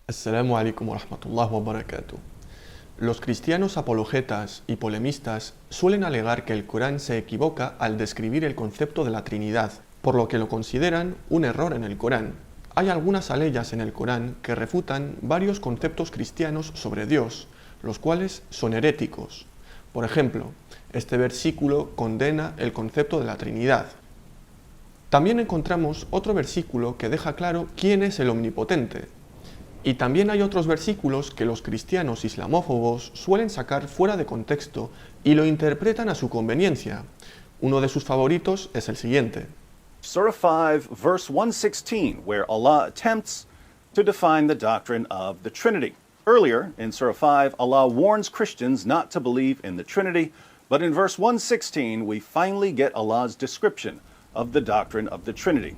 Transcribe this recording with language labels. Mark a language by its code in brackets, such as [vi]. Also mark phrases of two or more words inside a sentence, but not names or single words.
[ar] السلام عليكم ورحمة الله وبركاته. [es] Los cristianos apologetas y polemistas suelen alegar que el Corán se equivoca al describir el concepto de la Trinidad, por lo que lo consideran un error en el Corán. Hay algunas aleyas en el Corán que refutan varios conceptos cristianos sobre Dios, los cuales son heréticos. Por ejemplo, este versículo condena el concepto de la Trinidad. También encontramos otro versículo que deja claro quién es el Omnipotente. Y también hay otros versículos que los cristianos islamófobos suelen sacar fuera de contexto y lo interpretan a su conveniencia. Uno de sus favoritos es el siguiente. [en] Surah 5, verse 116, where Allah attempts to define the doctrine of the Trinity. Earlier, in Surah 5, Allah warns Christians not to believe in the Trinity, but in verse 116, we finally get Allah's description of the doctrine of the Trinity.